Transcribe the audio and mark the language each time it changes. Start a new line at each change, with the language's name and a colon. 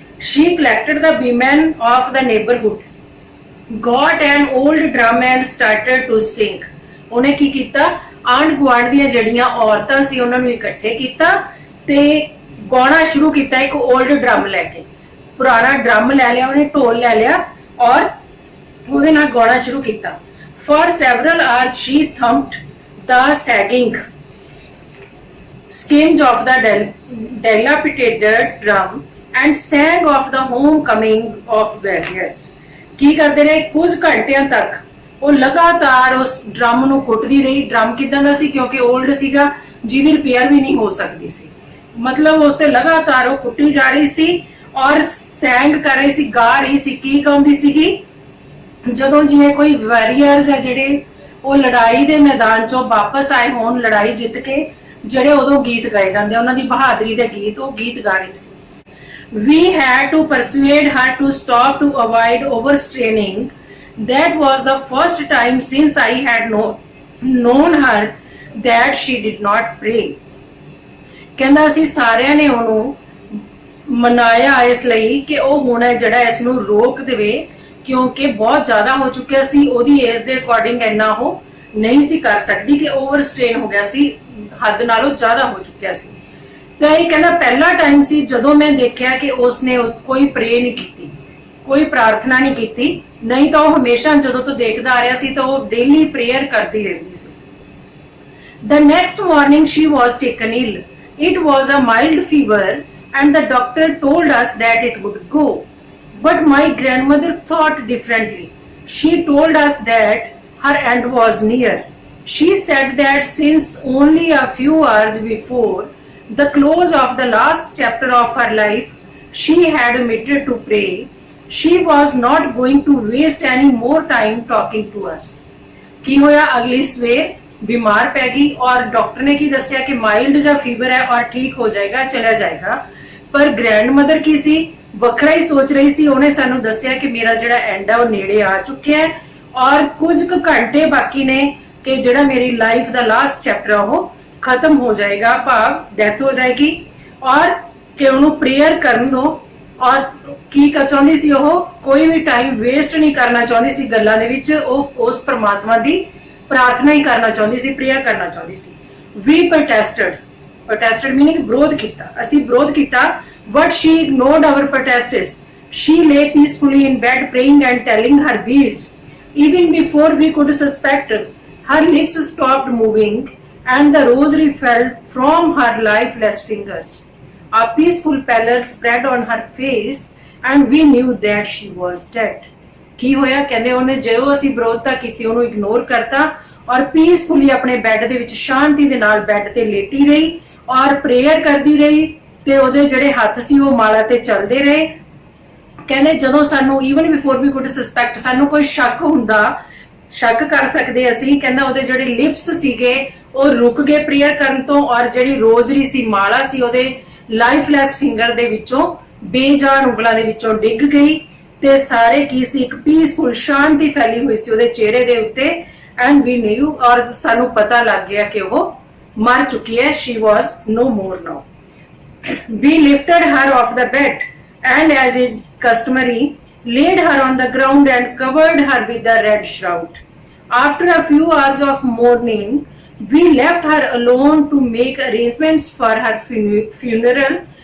English: She collected the women of the neighbourhood, got an old drum and started to sing.
Punjabi: ਉਹਨੇ ਕੀ ਕੀਤਾ? ਆਂਢ ਗੁਆਂਢ ਦੀਆਂ ਜਿਹੜੀਆਂ ਔਰਤਾਂ ਸੀ ਉਹਨਾਂ ਨੂੰ ਇਕੱਠੇ ਕੀਤਾ ਤੇ ਗਾਉਣਾ ਸ਼ੁਰੂ ਕੀਤਾ। ਇੱਕ 올ਡ ਡਰਮ ਲੈ ਕੇ, ਪੁਰਾਣਾ ਡਰਮ ਲੈ ਲਿਆ ਉਹਨੇ, ਢੋਲ ਲੈ ਲਿਆ, ਔਰ ਉਹਦੇ ਨਾਲ ਗਾਉਣਾ ਸ਼ੁਰੂ ਕੀਤਾ।
English: For several hours she thumped the sagging skins of the dilapidated drum and sang of the homecoming of warriors.
Punjabi: ਕੀ ਕਰਦੇ ਰਹੇ? ਕੁਝ ਘੰਟਿਆਂ ਤੱਕ ਉਹ ਲਗਾਤਾਰ ਉਸ ਡਰਮ ਨੂੰ ਕੁੱਟਦੀ ਰਹੀ। ਡਰਮ ਕਿਦਾਂ ਦਾ ਸੀ? ਕਿਉਂਕਿ 올ਡ ਸੀਗਾ, ਜਿਹਦੀ ਰਿਪੇਅਰ ਵੀ ਨਹੀਂ ਹੋ ਸਕਦੀ ਸੀ, ਮਤਲਬ ਉਸ ਤੇ ਲਗਾਤਾਰ ਉਹ ਕੁੱਟੀ ਜਾ ਰਹੀ ਸੀ, ਔਰ ਸੈਂਗ ਕਰ ਰਹੀ ਸੀ, ਗਾ ਰਹੀ ਸੀ। ਕੀ ਗਾਉਂਦੀ ਸੀਗੀ? ਜਦੋਂ ਜਿਵੇਂ ਕੋਈ ਵਾਰੀਅਰਸ ਹੈ ਜਿਹੜੇ ਉਹ ਲੜਾਈ ਦੇ ਮੈਦਾਨ ਚੋਂ ਵਾਪਸ ਆਏ ਹੋਣ, ਲੜਾਈ ਜਿੱਤ ਕੇ, ਜਿਹੜੇ ਉਦੋਂ ਗੀਤ ਗਾਏ ਜਾਂਦੇ, ਉਹਨਾਂ ਦੀ ਬਹਾਦਰੀ ਦੇ ਗੀਤ, ਉਹ ਗੀਤ ਗਾ ਰਹੀ ਸੀ।
English: We had to persuade her to stop to avoid overstraining. That was the first time since I had known her that she did not pray.
Punjabi: ਕਹਿੰਦਾ ਅਸੀਂ ਸਾਰਿਆਂ ਨੇ ਉਹਨੂੰ ਮਨਾਇਆ ਇਸ ਲਈ ਕਿ ਉਹ ਹੁਣ ਜਿਹੜਾ ਇਸ ਨੂੰ ਰੋਕ ਦੇਵੇ, ਕਿਉਂਕਿ ਬਹੁਤ ਜ਼ਿਆਦਾ ਹੋ ਚੁੱਕਿਆ ਸੀ, ਉਹਦੀ ਏਜ ਦੇ ਅਕੋਰਡਿੰਗ ਇੰਨਾ ਉਹ ਨਹੀਂ ਸੀ ਕਰ ਸਕਦੀ, ਕਿ ਓਵਰ ਸਟ੍ਰੇਨ ਹੋ ਗਿਆ ਸੀ, ਹੱਦ ਨਾਲੋਂ ਜ਼ਿਆਦਾ ਹੋ ਚੁੱਕਿਆ ਸੀ। ਤਾਂ ਇਹ ਕਹਿੰਦਾ ਪਹਿਲਾ ਟਾਈਮ ਸੀ ਜਦੋਂ ਮੈਂ ਦੇਖਿਆ ਕਿ ਉਸਨੇ ਕੋਈ ਪ੍ਰੇ ਨਹੀਂ ਕੀਤੀ, ਕੋਈ ਪ੍ਰਾਰਥਨਾ ਨਹੀਂ ਕੀਤੀ। ਨਹੀਂ ਤਾਂ ਉਹ ਹਮੇਸ਼ਾ ਜਦੋਂ ਤੋਂ ਦੇਖਦਾ ਆ ਰਿਹਾ ਸੀ ਤਾਂ ਉਹ ਡੇਲੀ ਪ੍ਰੇਅਰ ਕਰਦੀ ਰਹਿੰਦੀ ਸੀ।
English: The next morning she was taken ill. It was a mild fever and the doctor told us that it would go. But my grandmother thought differently. She told us that her end was near. She said that since only a few hours before the close of the last chapter of her life, she had omitted to pray. She was not going to waste any more time talking to us.
Punjabi: ਕੀ ਹੋਇਆ, ਅਗਲੀ ਸਵੇਰ ਬਿਮਾਰ ਪੈ ਗਈ ਔਰ doctor ਨੇ ਕੀ ਦੱਸਿਆ ਕਿ ਮਾਈਲਡ ਜਿਹਾ ਫੀਵਰ ਹੈ ਔਰ ਠੀਕ ਹੋ ਜਾਏਗਾ, ਚਲਾ ਜਾਏਗਾ। ਪਰ ਗ੍ਰੈਂਡ ਮਦਰ ਕੀ ਸੀ, ਵੱਖਰਾ ਹੀ ਸੋਚ ਰਹੀ ਸੀ। ਉਹਨੇ ਸਾਨੂੰ ਦੱਸਿਆ ਕਿ ਮੇਰਾ ਜਿਹੜਾ ਐਂਡ ਹੈ ਉਹ ਨੇੜੇ ਆ ਚੁੱਕਿਆ ਹੈ ਔਰ ਕੁਝ ਕੁ ਘੰਟੇ ਬਾਕੀ ਨੇ ਕਿ ਜਿਹੜਾ ਮੇਰੀ ਲਾਈਫ ਦਾ ਲਾਸਟ ਚੈਪਟਰ ਉਹ ਖਤਮ ਹੋ ਜਾਏਗਾ, ਭਾਵ ਡੈਥ ਹੋ ਜਾਏਗੀ ਔਰ ਕਿ ਉਹਨੂੰ ਪ੍ਰੇਅਰ ਕਰਨ ਦੋ। ਔਰ ਕੀ ਚਾਹੁੰਦੀ ਸੀ, ਉਹ ਕੋਈ ਵੀ ਟਾਈਮ ਵੇਸਟ ਨਹੀਂ ਕਰਨਾ ਚਾਹੁੰਦੀ ਸੀ ਗੱਲਾਂ ਦੇ ਵਿੱਚ, ਉਹ ਉਸ ਪਰਮਾਤਮਾ ਦੀ ਪ੍ਰਾਰਥਨਾ ਹੀ ਕਰਨਾ ਚਾਹੁੰਦੀ ਸੀ, ਪ੍ਰੇਅਰ ਕਰਨਾ ਚਾਹੁੰਦੀ ਸੀ।
English: we protested
Punjabi: meaning ਵਿਰੋਧ ਕੀਤਾ, ਅਸੀਂ ਵਿਰੋਧ ਕੀਤਾ।
English: but she ignored our protests. She lay peacefully in bed praying and telling her beads. Even before we could suspect, her lips stopped moving and the rosary fell from her lifeless fingers. A peaceful pallor spread on her face and we knew that she was dead.
Punjabi: ਕੀ ਹੋਇਆ, ਕਹਿੰਦੇ ਉਹਨੇ ਜਦੋਂ ਅਸੀਂ ਵਿਰੋਧਤਾ ਕੀਤੀ ਉਹਨੂੰ ignore ਕਰਤਾ ਔਰ peacefully ਆਪਣੇ ਬੈੱਡ ਦੇ ਵਿੱਚ ਸ਼ਾਂਤੀ ਦੇ ਨਾਲ ਬੈੱਡ ਤੇ ਲੇਟੀ ਰਹੀ ਔਰ ਪ੍ਰੇਅਰ ਕਰਦੀ ਰਹੀ ਤੇ ਉਹਦੇ ਜਿਹੜੇ ਹੱਥ ਸੀ ਉਹ ਮਾਲਾ ਤੇ ਚੱਲਦੇ ਰਹੇ। ਕਹਿੰਦੇ ਜਦੋਂ ਸਾਨੂੰ
English: even before we could suspect,
Punjabi: ਸਾਨੂੰ ਕੋਈ ਸ਼ੱਕ ਹੁੰਦਾ, ਸ਼ੱਕ ਕਰ ਸਕਦੇ ਅਸੀਂ, ਕਹਿੰਦਾ ਉਹਦੇ ਜਿਹੜੇ ਲਿਪਸ ਸੀਗੇ ਉਹ ਰੁਕ ਗਏ ਪ੍ਰੇਅਰ ਕਰਨ ਤੋਂ ਔਰ ਜਿਹੜੀ ਰੋਜ਼ਰੀ ਸੀ, ਮਾਲਾ ਸੀ, ਉਹਦੇ ਲਾਈਫਲੈਸ ਫਿੰਗਰ ਦੇ ਵਿੱਚੋਂ, ਬੇਜਾਨ ਉਂਗਲਾਂ ਦੇ ਵਿੱਚੋਂ ਡਿੱਗ ਗਈ ਤੇ ਸਾਰੇ ਕੀ ਸੀ, ਇੱਕ ਪੀਸਫੁਲ ਸ਼ਾਂਤੀ ਫੈਲੀ ਹੋਈ ਸੀ ਉਹਦੇ ਚਿਹਰੇ ਦੇ ਉੱਤੇ।
English: and we knew,
Punjabi: ਔਰ ਸਾਨੂੰ ਪਤਾ ਲੱਗ ਗਿਆ ਕਿ ਉਹ ਮਰ ਚੁੱਕੀ ਹੈ।
English: she was no more now. We lifted her off the bed and as is customary laid her on the ground and covered her with the red shroud. After a few hours of mourning, we left her alone to make arrangements for her funeral.